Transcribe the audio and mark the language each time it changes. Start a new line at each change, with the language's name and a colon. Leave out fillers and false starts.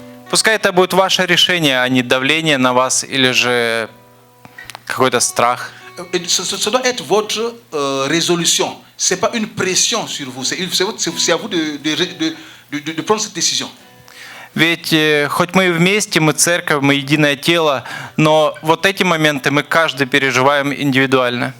Russian: Пускай это будет ваше решение, а не давление на вас или же какой-то страх.
French: Et ça doit être votre résolution. Ce n'est pas une pression sur vous. C'est à vous de prendre cette décision.
Russian: Ведь хоть мы и вместе, мы церковь, мы единое тело, но вот эти моменты мы каждый переживаем индивидуально.